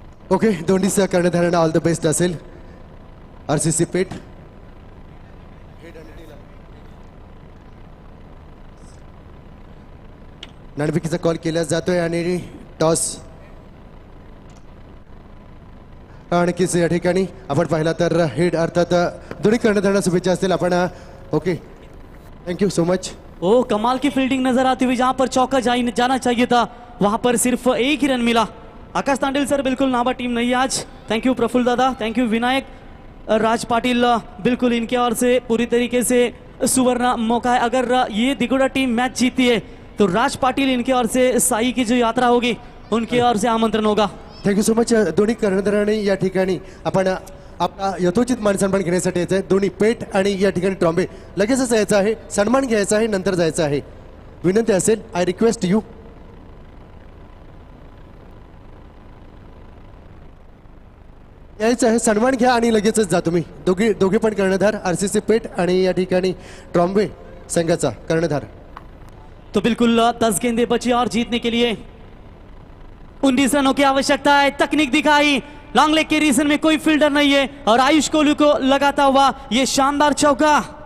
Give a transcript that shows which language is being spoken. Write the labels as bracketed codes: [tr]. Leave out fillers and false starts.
[mr] Okay, दोन्ही कर्णधारांना all the best असेल। RCC पेट नाणेफेकीचा call केला जातोय आणि टॉस नक्कीच या ठिकाणी आपण पाहिला तर हेड अर्थात दोन्ही कर्णधारांना शुभेच्छा असतील। [en] आपण okay, thank you so much. [hi] ओ कमाल की फील्डिंग नजर आती हुई, जहां पर चौका जाना चाहिए था वहां पर सिर्फ एक ही रन मिला। आकाश तांडेल सर, बिल्कुल नाबा टीम नहीं है आज। [en] thank you [hi] प्रफुल्ल दादा, थैंक यू विनायक, राज पाटिल, बिल्कुल इनके ओर से पूरी तरीके से सुवर्ण मौका है। अगर ये दिगोड़ा टीम मैच जीती है तो राज पाटिल इनके ओर से साई की जो यात्रा होगी उनके ओर से आमंत्रण होगा। [en] Thank you so much. [mr] दोन्ही कर्णधारांनी या ठिकाणी आपण आपला यथोचित मान सन्मान घेण्यासाठी यायचं आहे। दोन्ही पेट आणि या ठिकाणी ट्रॉम्बे लगेचच यायचं आहे, सन्मान घ्यायचा आहे, नंतर जायचं आहे। विनंती असेल, [en] I request you [mr] यायचं आहे, सन्मान घ्या आणि लगेचच जा तुम्ही। दोघे पण कर्णधार, आरसीसी पेट आणि या ठिकाणी ट्रॉम्बे संघाचा कर्णधार। [hi] तो बिल्कुल 10 गेंदें बची और जीतने के लिए 19 रनों की आवश्यकता है। तकनीक दिखाई, लॉन्ग लेग के रीजन में कोई फील्डर नहीं है और आयुष कोहली को लगाता हुआ ये शानदार चौका।